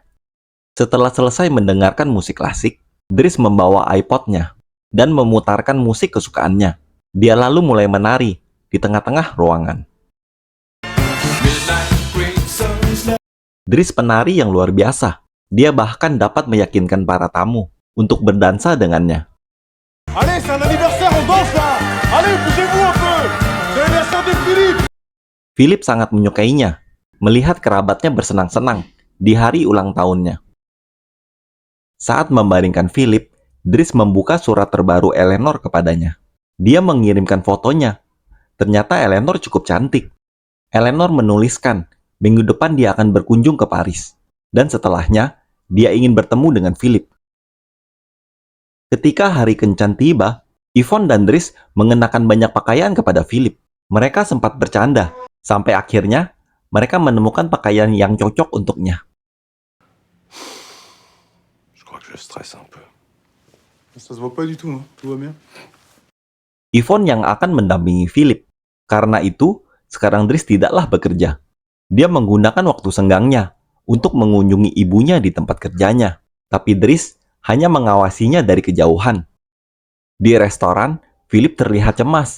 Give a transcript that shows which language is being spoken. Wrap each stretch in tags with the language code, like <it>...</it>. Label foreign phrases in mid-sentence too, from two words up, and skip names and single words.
<id>Setelah selesai mendengarkan musik klasik, Dries membawa iPod-nya dan memutarkan musik kesukaannya. Dia lalu mulai menari di tengah-tengah ruangan. Dries penari yang luar biasa. Dia bahkan dapat meyakinkan para tamu untuk berdansa dengannya.</id> <fr>Allez, c'est un anniversaire, on danse là. Allez, bougez-vous un peu. C'est l'anniversaire de Philippe.</fr> <id>Philip sangat menyukainya, melihat kerabatnya bersenang-senang di hari ulang tahunnya. Saat membaringkan Philip, Dries membuka surat terbaru Eleanor kepadanya. Dia mengirimkan fotonya. Ternyata Eleanor cukup cantik. Eleanor menuliskan, minggu depan dia akan berkunjung ke Paris. Dan setelahnya, dia ingin bertemu dengan Philip. Ketika hari kencan tiba, Yvonne dan Dries mengenakan banyak pakaian kepada Philip. Mereka sempat bercanda, sampai akhirnya mereka menemukan pakaian yang cocok untuknya.</id> <fr>Je crois que je stresse un peu. Ça se voit pas du tout, hein. Tout va bien.</fr> <id>Yvonne yang akan mendampingi Philip. Karena itu, sekarang Dries tidaklah bekerja. Dia menggunakan waktu senggangnya untuk mengunjungi ibunya di tempat kerjanya. Tapi Dries hanya mengawasinya dari kejauhan. Di restoran, Philip terlihat cemas.</id>